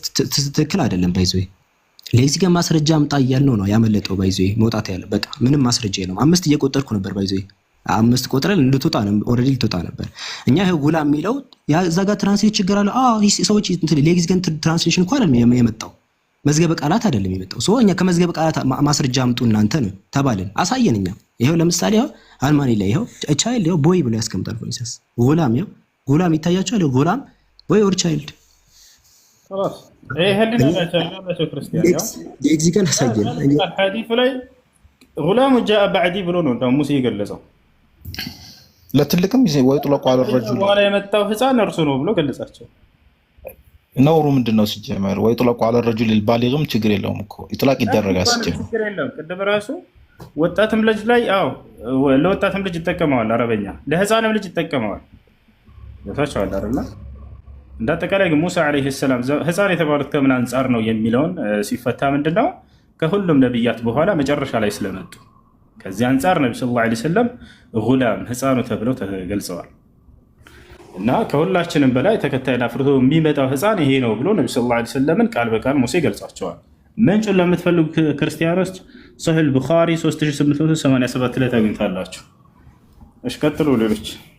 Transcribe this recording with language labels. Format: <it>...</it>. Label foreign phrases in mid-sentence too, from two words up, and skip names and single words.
<am>ትክክል አይደለም። ባይዘው ለዚህ ጋር ማስረጃ አምጣ እያልነው ነው ያመለጠው። ባይዘው መውጣት ያለ በቃ ምንም ማስረጃ የለውም። 5 እየቆጠርኩ ነበር። ባይዘው 5 ቆጥረን እንድትወጣ ነው ኦልሬዲ ልትወጣ ነበር። እኛ ይሄ ጉላም የሚለው እዛ ጋር ትራንስሌት ችግር አለ። ሰዎች</am> <en>lexicon translation</en> <am>እንኳን የመጣው መዝገበ ቃላት አይደለም የመጣው። እኛ ከመዝገበ ቃላት ማስረጃ አምጡ እናንተ ነው ተባልን። አሳየን። እኛ ይሄው ለምሳሌ አልማኒ ላይ ይሄው ቻይልድ ይሄው ቦይ ብሎ ያስቀምጣል። ፎርኢንስተንስ ጉላም ይሄው ጉላም ይታያቸዋል። ጉላም</am> <en>boy or child</en> <ar>خلاص ايه هلنا لا</ar> <am>ክርስቲያን ያው ሌግዚከን አሳየን። ሐዲስ ላይ</am> <ar>غلام جاء بعدي</ar> <am>ብሎ ነው ደግሞ ሙሴ የገለጸው።</am> <ar>ለትልቅም ويطلق على الرجل</ar> <am>ወላ የመጣው ህፃን እርሱ ነው ብሎ ገለጻቸው። ነውሩ ምንድነው ሲጀመር?</am> <ar>ويطلق على الرجل البالغ</ar> <am>ችግር የለውም እኮ ኢጥላቅ ይደረጋል ሲጀመር ችግር የለውም። ቅድም ራሱ ወጣትም ልጅ ላይ ለወጣትም ልጅ ይጠቀመዋል አረበኛ፣ ለህፃንም ልጅ ይጠቀመዋል። ለታቻው አይደለም። እንዳጠቃላይ ግን ሙሳ አለይሂ ሰላም ህፃን የተባሉት ከምን አንፃር ነው የሚለውን ሲፈታ ምንድነው ከሁሉም ነብያት በኋላ መጨረሻ ላይ ስለመጡ ከዚህ አንፃር ነብዩ ሰለላሁ ዐለይሂ ወሰለም ጉላም ህፃኑ ተብለው ተገልጸዋል። እና ከሁላችንም በላይ ተከታይና አፍርቶ የሚመጣው ህፃን ይሄ ነው ብሎ ነብዩ ሰለላሁ ዐለይሂ ወሰለምን ቃል በቃል ሙሴ ገልጿቸዋል። ምንጩን ለምትፈልጉ ክርስቲያኖች ሶሒህ ቡኻሪ 3887 ላይ ታገኙታላችሁ። እሺ ቀጥሉ ሌሎች።</am>